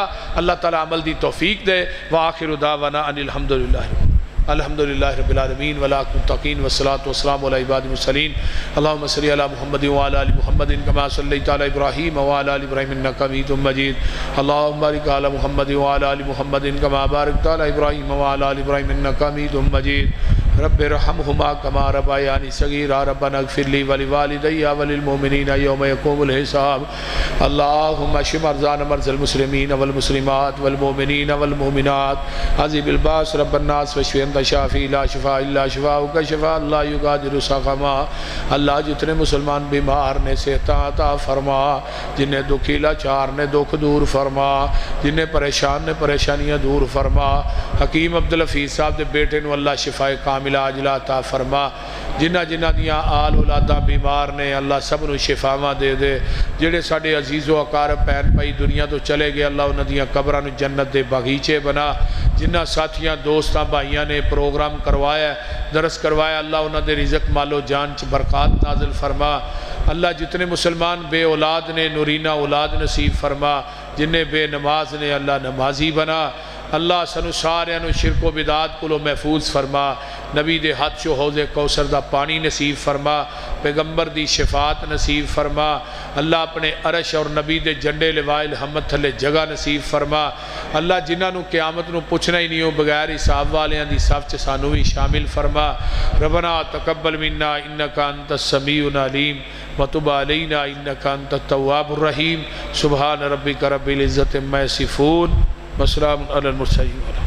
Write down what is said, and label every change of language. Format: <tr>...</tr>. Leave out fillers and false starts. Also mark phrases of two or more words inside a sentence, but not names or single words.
<pa>اللہ تعالیٰ عمل دی توفیق دے۔</pa> <ar>وآخر دعوانا ان الحمدللہ رب العالمین والعاقبۃ للمتقین والصلاۃ والسلام علی عباد المرسلین۔ اللہم صلی علی محمد وعلی آل محمد کما صلیت علی ابراہیم وعلی آل ابراہیم انک حمید مجید۔ اللہم بارک علی محمد وعلی آل محمد کما بارکت علی ابراہیم وعلی آل ابراہیم انک حمید مجید۔ رب ارحمہما کما ربیانی صغیرا، ربنا اغفر لی ولوالدی وللمؤمنین یوم یقوم الحساب۔ اللہم اشف مرضانا مرضى المسلمین والمسلمات والمؤمنین والمؤمنات، عذب الباس رب الناس واشف انت شافی لا شفاء الا شفاؤک شفاء لا یغادر سقما۔</ar> <pa>اللہ جتنے مسلمان بیمار نے صحت عطا فرما، جنہیں دکھیلا چار نے دکھ دور فرما، جنہیں پریشان نے پریشانیاں دور فرما۔ حکیم عبدالحفیظ صاحب دے بیٹے نو اللہ شفاء کاملہ عاجلہ عطا فرما۔ جنہ جنہ دیاں آل اولاداں بیمار نے اللہ سب نو شفاواں دے دے۔ جڑے ساڈے عزیز و اقارب پین پئی دنیا تو چلے گئے، اللہ انہاں دیاں قبراں نو جنت دے باغیچے بنا۔ جنہ ساتھیاں دوستاں بھائیاں نے پروگرام کروایا، درس کروایا، اللہ انہاں دے رزق مال و جان چ برکات نازل فرما۔ اللہ جتنے مسلمان بے اولاد نے نورینہ اولاد نصیب فرما، جنہیں بے نماز نے اللہ نمازی بنا۔ اللہ سانو سارے نو شرک و بدعات کو محفوظ فرما، نبی دے ہاتھ چو حوض کوثر دا پانی نصیب فرما، پیغمبر دی شفاعت نصیب فرما، اللہ اپنے عرش اور نبی دے جنڈے لوائے الحمد تھلے جگہ نصیب فرما، اللہ جنہاں نو قیامت نو پوچھنا ہی نہیں ہو بغیر حساب والیاں دی صف چ سانو بھی شامل فرما۔</pa> <ar>ربنا تقبل منا انک انت السمیع العلیم وتب علینا انک انت التواب الرحیم۔ سبحان ربک رب العزت عما یصفون وسلام علی المرسلین۔</ar>